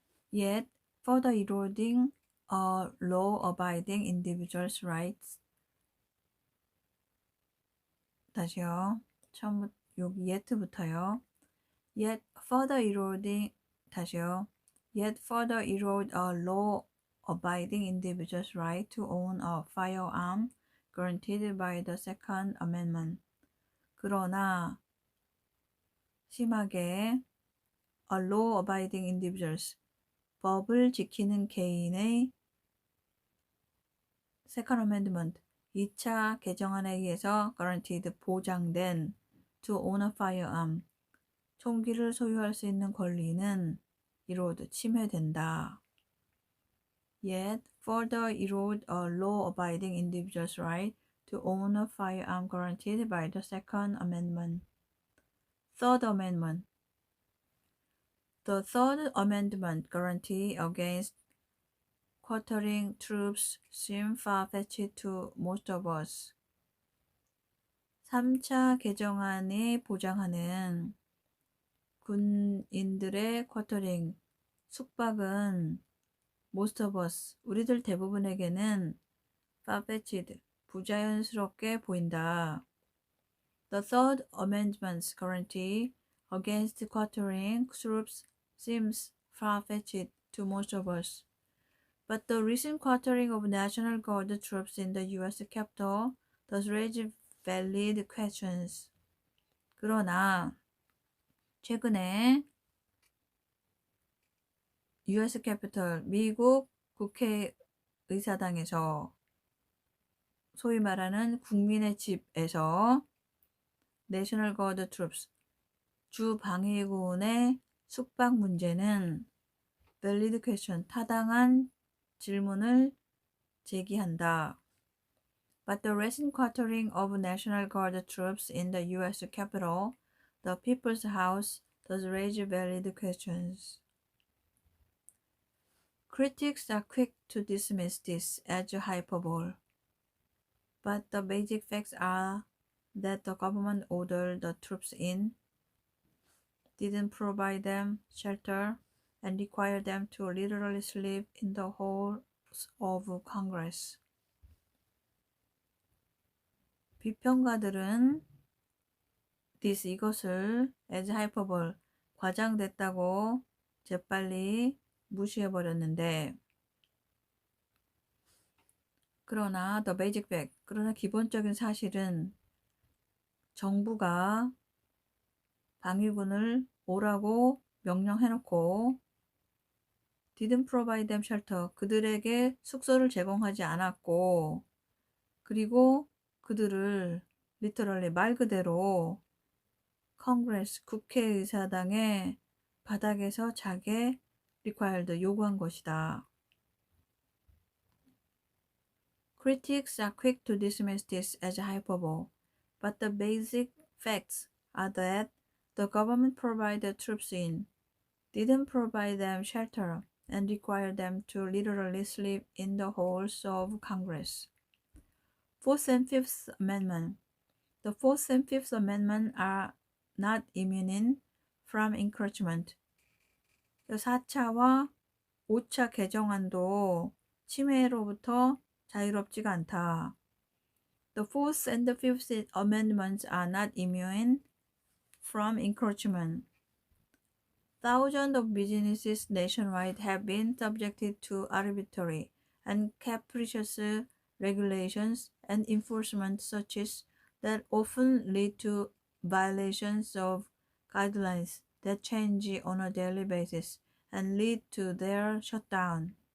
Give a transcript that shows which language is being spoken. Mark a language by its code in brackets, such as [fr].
[en] Yet further eroding a law-abiding individual's rights. [ko] 다시요. 처음부터 여기 yet부터요. [en] Yet further eroding, [ko] 다시요. [en] Yet further erode a law-abiding individual's right to own a firearm guaranteed by the Second Amendment. [ko] 그러나 심하게 [en] a law-abiding individuals, [ko] 법을 지키는 개인의 [en] Second Amendment, [ko] 2차 개정안에 의해서 [en] guaranteed, [ko] 보장된 [en] to own a firearm, [ko] 총기를 소유할 수 있는 권리는 [en] erode, [ko] 침해된다. [en] Yet further erode a law-abiding individual's right to own a firearm guaranteed by the Second Amendment. Third Amendment. The Third Amendment guarantee against quartering troops seem far-fetched to most of us. [ko] 3차 개정안이 보장하는 군인들의 쿼터링, 숙박은 [en] most of us, [ko] 우리들 대부분에게는 [en] far-fetched, [ko] 부자연스럽게 보인다. [en] The Third Amendment's guarantee against quartering troops seems far-fetched to most of us. But the recent quartering of National Guard troops in the U.S. Capitol does raise valid questions. [ko] 그러나 최근에 U.S. Capitol, 미국 국회의사당에서 소위 말하는 국민의 집에서 [en] National Guard Troops, [ko] 주 방위군의 숙박 문제는 [en] valid question, [ko] 타당한 질문을 제기한다. [en] But the recent quartering of National Guard troops in the U.S. Capitol, the People's House, does raise valid questions. Critics are quick to dismiss this as hyperbole, but the basic facts are that the government ordered the troops in, didn't provide them shelter, and required them to literally sleep in the halls of Congress. [ko] 비평가들은 이것을 [en] as hyperbole, [ko] 과장됐다고 재빨리 무시해버렸는데, 그러나 [en] the basic fact, [ko] 그러나 기본적인 사실은 정부가 방위군을 오라고 명령해놓고 [en] didn't provide them shelter, [ko] 그들에게 숙소를 제공하지 않았고, 그리고 그들을 [en] literally, [ko] 말 그대로 Congress, 국회의사당의 바닥에서 자게 [en] required, [ko] 요구한 것이다. [en] Critics are quick to dismiss this as hyperbole, but the basic facts are that the government provided troops in, didn't provide them shelter, and required them to literally sleep in the halls of Congress. Fourth and Fifth Amendment. The Fourth and Fifth Amendment are not immune from encroachment. [ko] 4차와 5차 개정안도 침해로부터 자유롭지가 않다. [en] The Fourth and the Fifth Amendments are not immune from encroachment. Thousands of businesses nationwide have been subjected to arbitrary and capricious regulations and enforcement such as that often lead to violations of guidelines that change on a daily basis and lead to their shutdown.